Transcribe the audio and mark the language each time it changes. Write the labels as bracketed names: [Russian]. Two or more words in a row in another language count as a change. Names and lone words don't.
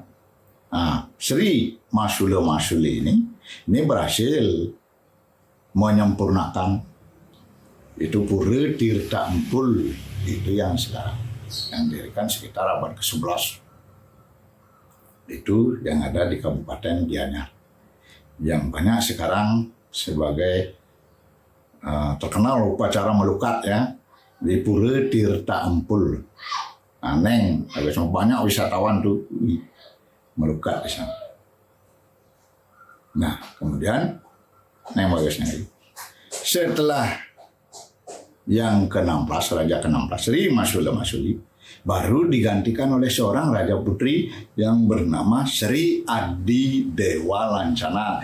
[Indonesian] Nah, Sri Masula Masuli ini berhasil menyempurnakan itu Pura Tirta Empul, itu yang sekarang yang didirikan sekitar abad ke-11. Itu yang ada di Kabupaten Gianyar, yang banyak sekarang sebagai terkenal upacara melukat ya di Pura Tirta Empul. Neng, agak banyak wisatawan tuh melukat di sana. Nah, kemudian Neng bagusnya setelah yang ke-16, Raja ke-16 Sri Masula Masuli, baru digantikan oleh seorang Raja Putri yang bernama Sri Adi Dewa Lancana.